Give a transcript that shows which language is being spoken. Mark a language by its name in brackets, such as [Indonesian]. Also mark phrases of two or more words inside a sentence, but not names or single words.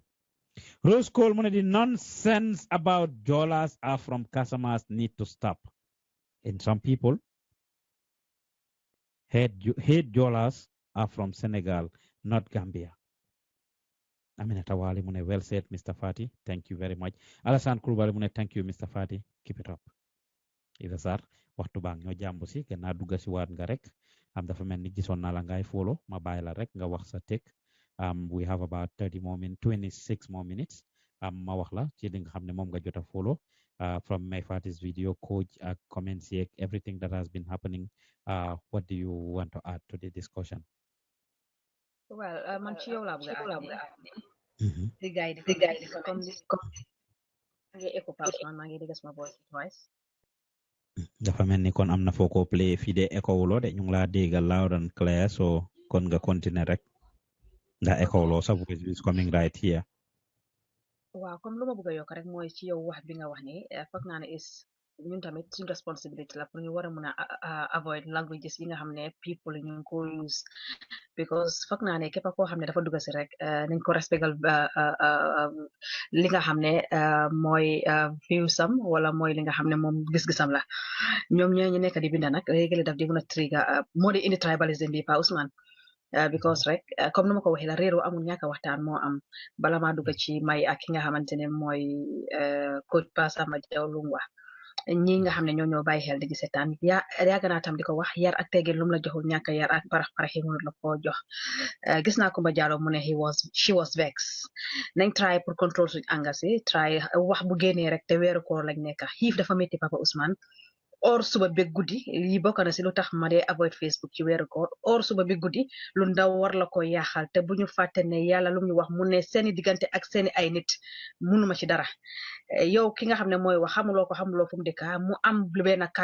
[English] Rose Cole, the nonsense about Jolas are from customers need to stop. And some people hate Jolas are from Senegal, not Gambia. Aminata Wali Mune, well said, Mr. Fati. Thank you very much. Alassane Koulibaly Mune, thank you, Mr. Fati. Keep it up. [Wolof] Ida Sarr, waxtu baa ñoo jàmbu si kenn naa dugga si waat nga rek am dafa mel ni gisoon naa la ngay follow ma bàyyi la rek nga wax sa tek. [English] We have about 26 more minutes. [Wolof] Ma wax la ci li nga xam ne moom nga jot a [English] follow from my Fati's video, coach, comments, everything that has been happening. What do you want to add to the discussion? Well, [Wolof] man ci yow laa bëgg a di guide comme ngi écho pause man maa ngi dégg sama [English] voice twice. [Wolof] Dafa mel ni kon am na foo ko play fii de écho wuloo de ñu ngi laa dégg [English] loud and clear [Wolof] so kon nga continuer rek ndax écho wuloo sa [English] voice is coming right here. [Wolof] Waaw comme lu ma bëgg a yokk rek mooy ci yow wax bi nga wax ni foog naa ne is ñun tamit suñu responsibility la pour ñu war a mën a [English] avoid languages [Wolof] yi nga xam ne people ñu ngi ko use because foog naa ne képp koo xam ne dafa dugg si rek nañ ko respectal li nga xam ne mooy viewsam wala mooy li nga xam ne moom gis-gisam la ñoom ñoo ñu nekk di binda nag léegi daf di mën a trigger moo di indi tribalism bi Pa Ousmane because rek comme numa ko waxee la réeroo amul ñàkk a waxtaan moo am bala maa dugg ci may ak ki nga xamante ne mooy coach Passama Jaw lu mu wax ñi nga xam ne ñoo bàyyi xel di seetaan yàgg naa tam di ko wax yar ak teggin lu mu la joxul ñàkk yar ak parax paraxi mënut la koo jox gis naa Kumba Jallow mu ne [English] she was vexed [Wolof] nañ try [French] pour contrôle [Wolof] suñ anga si try wax bu génnee rek te weeru koor lañ nekk xiif dafa métti Papa Ousmane or suba beeg guddi lii bokk na si lu tax ma dee avoid Facebook ci weeru koor or suba beeg guddi lu ndaw war la ko yaaxal te bu ñu fàtte ne yàlla lu ñu wax mu ne seeni diggante ak seeni ay nit munuma ci dara yow ki nga xam ne mooy wax xamuloo ko xamuloo fu mu dëkka mu am benn kàddu